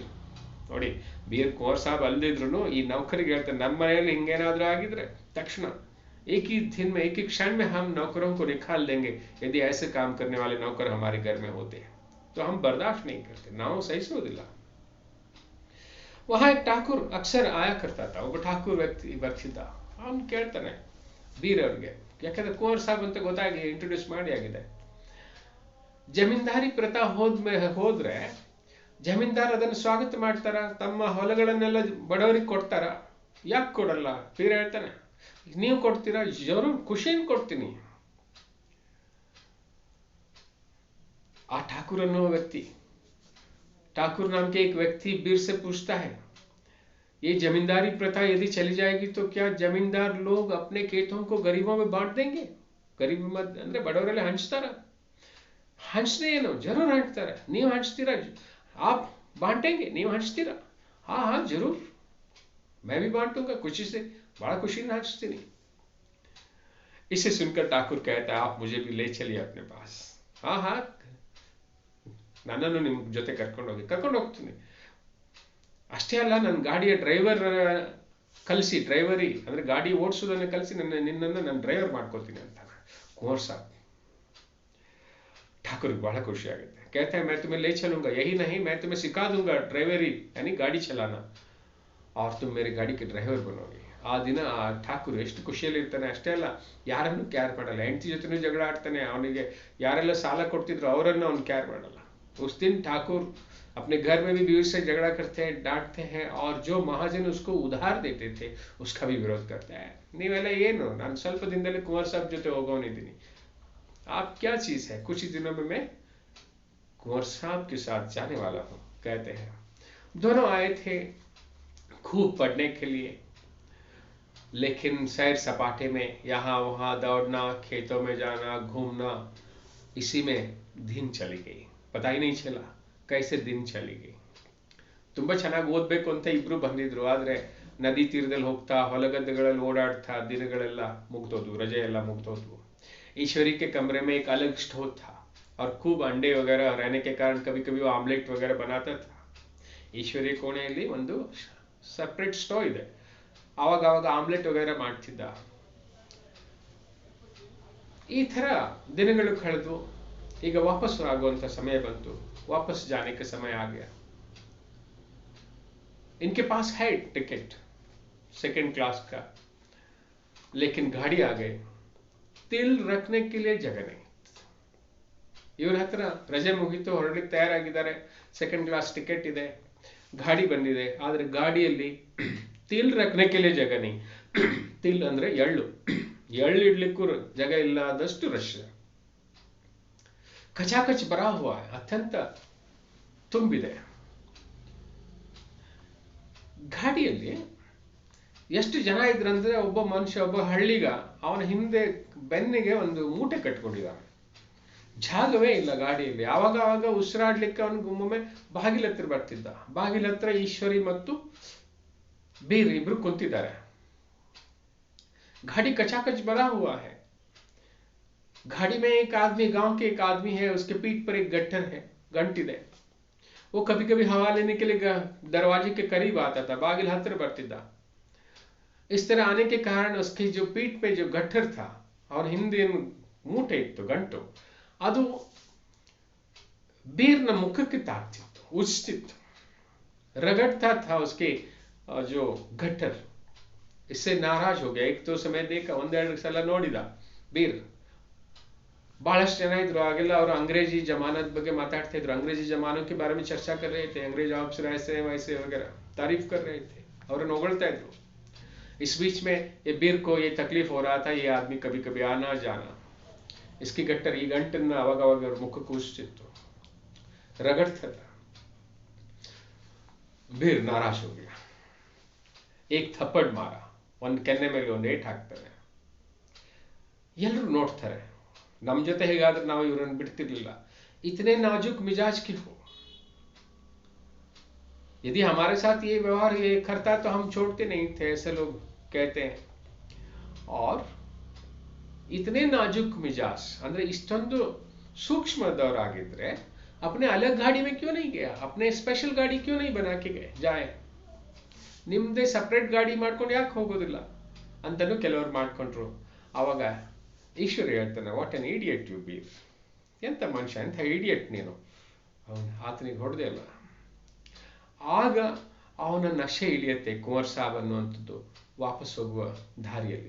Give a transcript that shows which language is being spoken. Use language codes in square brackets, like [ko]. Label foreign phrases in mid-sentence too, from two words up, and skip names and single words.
[kn] ನೋಡಿ, ಬೀರ್ ಕುಂವರ್ ಸಾಬ್ ಅಲ್ದಿದ್ರು ಈ ನೌಕರಿಗೆ ಹೇಳ್ತಾನೆ, ನಮ್ಮ ಮನೆಯಲ್ಲಿ ಹಿಂಗೇನಾದ್ರೂ ಆಗಿದ್ರೆ ತಕ್ಷಣ [hi] एक ही दिन में, एक ही क्षण में हम नौकरों को निकाल देंगे यदि ऐसे काम करने वाले नौकर हमारे घर में होते हैं, तो हम बर्दाश्त नहीं करते, [kn] ನಾವು ಸಹಿಸೋದಿಲ್ಲ. [hi] वहां एक ठाकुर अक्सर आया करता था. [kn] ಒಬ್ಬ ಠಾಕೂರ್ ವ್ಯಕ್ತಿ ಬರ್ತಿದ್ದ. ಅವನು ಕೇಳ್ತಾನೆ ಬೀರ್ ಅವ್ರಿಗೆ, ಯಾಕಂದ್ರೆ ಕುಂವರ್ ಸಾಬ್ ಅಂತ ಗೊತ್ತಾಗಿ ಇಂಟ್ರೊಡ್ಯೂಸ್ ಮಾಡಿ ಆಗಿದೆ. [hi] जमींदारी प्रथा [kn] ಹೋದ್ರೆ ಜಮೀನ್ದಾರ್ ಅದನ್ನು ಸ್ವಾಗತ ಮಾಡ್ತಾರ, ತಮ್ಮ ಹೊಲಗಳನ್ನೆಲ್ಲ ಬಡವರಿಗೆ ಕೊಡ್ತಾರ? ಯಾಕೆ ಕೊಡಲ್ಲ? ಬೀರ್ ಹೇಳ್ತಾನೆ, ನೀವು ಕೊಡ್ತೀರಾ? ಜरूर ಖುಷಿಯಿಂದ ಕೊಡ್ತೀನಿ. [hi] आ ठाकुर अन्नो व्यक्ति, ठाकुर नाम के एक व्यक्ति बीर से पूछता है, ये जमींदारी प्रथा यदि चली जाएगी तो क्या जमींदार लोग अपने खेतों को गरीबों में बांट देंगे? [kn] गरीब ಅಂದ್ರೆ ಬಡವರೆಲ್ಲ ಹಂಚ್ತಾರ? ಹಂಚನೆ ಏನು, ಜरूर ಹಂಚ್ತಾರೆ. ನೀವು ಹಂಚ್ತೀರಾ? [hi] आप बांटेंगे, [kn] ನೀವು ಹಂಚ್ತೀರಾ? [hi] हाँ हाँ जरूर, मैं भी बांटूंगा, खुशी से, बड़ा खुशी से हंसती. इसे सुनकर ठाकुर कहता है, आप मुझे भी ले चलिए अपने पास. हाँ हाँ, [kn] ನನ್ನನ್ನು ನಿಮ್ಮ ಜೊತೆ ಕರ್ಕೊಂಡು ಹೋಗ್ತೀನಿ. ಅಷ್ಟೇ ಅಲ್ಲ, ನನ್ನ ಗಾಡಿಯ ಡ್ರೈವರ್ ಕಲಿಸಿ, ಡ್ರೈವರಿ ಅಂದ್ರೆ ಗಾಡಿ ಓಡಿಸೋದನ್ನ ಕಲಿಸಿ ನಿನ್ನನ್ನು ನಾನು ಡ್ರೈವರ್ ಮಾಡ್ಕೊತೀನಿ ಅಂತ ಕುಂವರ್ ಸಾಬ್. [hi] ठाकुर बड़ा खुशी आಗುತ್ತೆ. कहता है, मैं तुम्हें ले चलूंगा, यही नहीं मैं तुम्हें सिखा दूंगा ड्राइवरी यानी गाड़ी चलाना, और तुम मेरी गाड़ी के ड्राइवर बनोगे. [kn] ಆ ದಿನ ಆ ಠಾಕೂರ್ ಎಷ್ಟು ಖುಷಿಯಲ್ಲಿ ಇರ್ತಾನೆ. ಅಷ್ಟೇ ಅಲ್ಲ, ಯಾರನ್ನು ಕ್ಯಾರ್ ಮಾಡಲ್ಲ. ಹೆಂಡತಿ ಜೊತೆನೂ ಜಗಳ ಆಡ್ತಾನೆ. ಅವನಿಗೆ ಯಾರೆಲ್ಲ ಸಾಲ ಕೊಡ್ತಿದ್ರು ಅವರನ್ನು ಅವ್ನು ಕ್ಯಾರ್ ಮಾಡಲ್ಲ. [hi] उस दिन ठाकुर अपने घर में भी बीवी से झगड़ा करते हैं, डांटते हैं, और जो महाजन उसको उधार देते थे उसका भी विरोध करता है. [kn] ನೀವೆಲ್ಲ ಏನು, ನಾನು ಸ್ವಲ್ಪ ದಿನದಲ್ಲಿ ಕುಂವರ್ ಸಾಬ್ ಜೊತೆ ಹೋಗೋನಿದ್ದೀನಿ, [hi] आप क्या चीज है, कुछ ही दिनों में मैं कुंवर साहब के साथ जाने वाला हूं, कहते हैं. दोनों आए थे खूब पढ़ने के लिए, लेकिन सैर सपाटे में यहाँ वहां दौड़ना, खेतों में जाना, घूमना, इसी में दिन चली गई. पता ही नहीं चला कैसे दिन चली गई. [kn] ತುಂಬಾ ಚೆನ್ನಾಗಿ ಓದ್ಬೇಕು ಅಂತ ಇಬ್ರು ಬಂದಿದ್ರು. ಆದ್ರೆ ನದಿ ತೀರದಲ್ಲಿ ಹೋಗ್ತಾ ಹೊಲಗದ್ದೆಗಳಲ್ಲಿ ಓಡಾಡ್ತಾ ದಿನಗಳೆಲ್ಲ मुग्धोदू, रजे ಎಲ್ಲ मुग्धोदू। [hi] ईश्वरी के कमरे में एक अलग स्टोव था और खूब अंडे वगैरह रहने के कारण कभी कभी वो आमलेट वगैरह बनाता था। [kn] ಈಶ್ವರಿ ಕೋಣೆಯಲ್ಲಿ ಒಂದು [en] separate stove [kn] ಇದೆ, ಆವಾಗ ಆವಾಗ ಆಮ್ಲೆಟ್ ವಗैरह ಮಾಡ್ತಿದ್ದ. ಈ ತರ ದಿನಗಳು ಕಳೆದು ಈಗ ವಾಪಸ್ ಆಗುವಂತ ಸಮಯ ಬಂತು, [hi] वापस जाने का समय आ गया। इनके पास है [en] ticket second class [hi] का, लेकिन गाड़ी आ गई, तिल रखने के लिए जगह नहीं। [kn] ಇವ್ರ ಹತ್ರ ರಜೆ ಮುಗಿತು, ಹೊರಡಲಿಕ್ಕೆ ತಯಾರಾಗಿದ್ದಾರೆ, [en] second class ticket [kn] ಇದೆ, ಗಾಡಿ ಬಂದಿದೆ, ಆದ್ರೆ ಗಾಡಿಯಲ್ಲಿ [hi] तिल रखने के लिए जगह नहीं। [kn] ತಿಲ್ ಅಂದ್ರೆ ಎಳ್ಳು, ಎಳ್ಳು ಇಡ್ಲಿಕ್ಕೂ ಜಾಗ ಇಲ್ಲದಷ್ಟು ರಶ್, [hi] कचाकच भरा हुआ है, [kn] ಅತ್ಯಂತ ತುಂಬಿದೆ. ಗಾಡಿಯಲ್ಲಿ ಎಷ್ಟು ಜನ ಇದ್ರಂದ್ರೆ ಒಬ್ಬ ಮನುಷ್ಯ, ಒಬ್ಬ ಹಳ್ಳಿಗ ಅವನ ಹಿಂದೆ ಬೆನ್ನಿಗೆ ಒಂದು ಮೂಟೆ ಕಟ್ಕೊಂಡಿದ್ದಾನೆ. ಜಾಗವೇ ಇಲ್ಲ ಗಾಡಿಯಲ್ಲಿ. ಆವಾಗ ಆವಾಗ ಉಸಿರಾಡ್ಲಿಕ್ಕೆ ಅವನಿಗೆ ಒಮ್ಮೊಮ್ಮೆ ಬಾಗಿಲ ಹತ್ರ ಬರ್ತಿದ್ದ. ಬಾಗಿಲ ಹತ್ರ ಈಶ್ವರಿ ಮತ್ತು ಬೀರ್ ಇಬ್ರು ಕುಂತಿದ್ದಾರೆ. [hi] गाड़ी कचाकच भरा हुआ है। गाड़ी में एक आदमी, गांव के एक आदमी है, उसके पीठ पर एक गट्ठर है, [kn] ಗಂಟ್ ಇದೆ. [hi] वो कभी कभी हवा लेने के लिए दरवाजे के करीब आता था, [kn] ಬಾಗಿಲ ಹತ್ರ ಬರ್ತಿದ್ದ. [hi] इस तरह आने के कारण उसकी जो पीठ पे जो गट्ठर था और [kn] ಹಿಂದೆ ಮೂಟೆ ಇತ್ತು, ಗಂಟು, ಅದು बीरನ ಮುಖಕ್ಕೆ ತಾಕ್ತಿತ್ತು, ಉಜ್ತಿತ್ತು, [hi] रगड़ता था उसके जो गट्ठर। इससे नाराज हो गया। एक तो समय देखा, [kn] ಒಂದೆರಡು ಸಲ ನೋಡಿದ ಬೀರ್. ಬಹಳಷ್ಟು ಜನ ಇದ್ರು ಆಗೆಲ್ಲ, ಅವರು [hi] अंग्रेजी जमानत [kn] ಬಗ್ಗೆ ಮಾತಾಡ್ತಾ ಇದ್ರು, [hi] अंग्रेजी जमानों के बारे में चर्चा कर रहे थे, अंग्रेज ऑफिसर ऐसे वैसे वगैरह तारीफ कर रहे थे, [kn] ಅವ್ರನ್ನ ಹೊಗಳ್ತಾ ಇದ್ರು। [hi] इस बीच में ये बीर को ये तकलीफ हो रहा था, ये आदमी कभी कभी आना जाना, इसकी गट्टर [kn] ಈ ಗಂಟನ್ನ ಅವಾಗ ಅವಾಗ ಅವ್ರ ಮುಖಕ್ಕೆ ಉಜ್ತಿತ್ತು, [hi] रगड़ता था। बीर नाराज हो गया, एक थप्पड़ मारा, [kn] ಒಂದು ಕೆನ್ನೆ ಮೇಲೆ ಒಂದು ಏಟ್ ಹಾಕ್ತಾರೆ. ಎಲ್ಲರೂ ನೋಡ್ತಾರೆ, ನಮ್ಮ ಜೊತೆ ಹೇಗಾದ್ರೆ ನಾವು ಇವರನ್ನು ಬಿಡ್ತಿರ್ಲಿಲ್ಲ। [hi] इतने नाजुक मिजाज की हो, यदि हमारे साथ ये व्यवहार ये करता तो हम छोड़ते नहीं थे, ऐसे लोग कहते हैं। और इतने नाजुक मिजाज [kn] ಅಂದ್ರೆ ಇಷ್ಟೊಂದು ಸೂಕ್ಷ್ಮದವರಾಗಿದ್ರೆ [hi] अपने अलग गाड़ी में क्यों नहीं गया, अपने स्पेशल गाड़ी क्यों नहीं बना के गए जाए, [kn] ನಿಮ್ದೇ ಸಪರೇಟ್ ಗಾಡಿ ಮಾಡ್ಕೊಂಡು ಯಾಕೆ ಹೋಗೋದಿಲ್ಲ ಅಂತನೂ ಕೆಲವರು ಮಾಡ್ಕೊಂಡ್ರು. ಆವಾಗ ಈಶ್ವರಿ ಹೇಳ್ತಾನೆ, [en] what an idiot you [kn] ಬೀರ್, ಎಂತ ಮನುಷ್ಯ, ಎಂತ ಇಡಿಯಟ್ ನೀನು, ಆತನಿಗೆ ಹೊಡೆದೇ ಇಲ್ಲ. ಆಗ ಅವನ ನಶೆ ಇಳಿಯುತ್ತೆ, ಕುಂವರ್ ಸಾಬ್ ಅನ್ನುವಂಥದ್ದು ವಾಪಸ್ ಹೋಗುವ ದಾರಿಯಲ್ಲಿ.